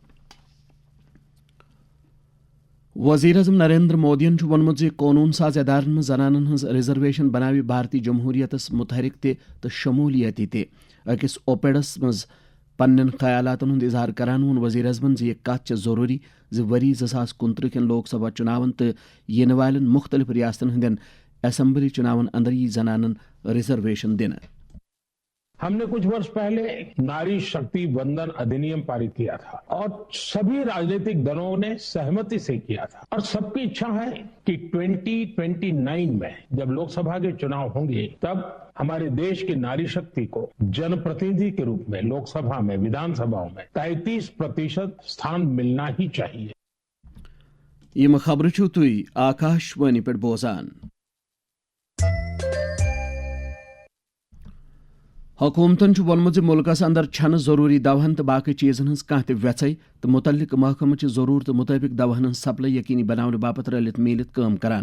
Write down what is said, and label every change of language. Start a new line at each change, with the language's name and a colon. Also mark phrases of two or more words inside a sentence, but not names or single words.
Kashmiri: وزیر اعظم نریندر مودین وونمت قونون ساز ادارن مز زنانن ہز ریزرویشن بناوِ بھارتی جمہوریتس متحرک تہ شمولیتی تہ أکس اوپیڈس مز پنن خیالاتن ہند اظہار کران وون وزیر اعظمن یہ کت ضروری ؤری 2029 کن لوک سبھا چناون تو ین والن مختلف ریاستن ہندین اسمبلی چناون اندر یہ زنانن ریزرویشن دن
Hindi: हम ने कुछ बरस पहले नारी शक्ति वंदन अधिनियम पारित किया था और सभी राजनीतिक दलों ने सहमति से किया था और सब की इच्छा है कि 2029 में जब लोक सभा के चुनाव होंगे तब हमारे देश की नारी शक्ति को जन प्रतिनिधि के रूप में लोक सभा में विधान सभाओं में 33% स्थान मिलना ही चाहिए.
Kashmiri: یم خبر چھو تُہۍ آکاشوانی پٮ۪ٹھ بوزان۔ حکومتن ووٚنمُت زِ مُلکس اندر چھنہٕ ضروٗری دوہن تہٕ باقٕے چیزن ہٕنٛز کانٛہہ تہِ ویژھے تہٕ مُتعلق محکمہٕ چھِ ضروٗرتہٕ مُطٲبِق دوہن ہٕنٛز سپلاے یقینی بناونہٕ باپتھ رلِتھ میٖلِتھ کٲم کران۔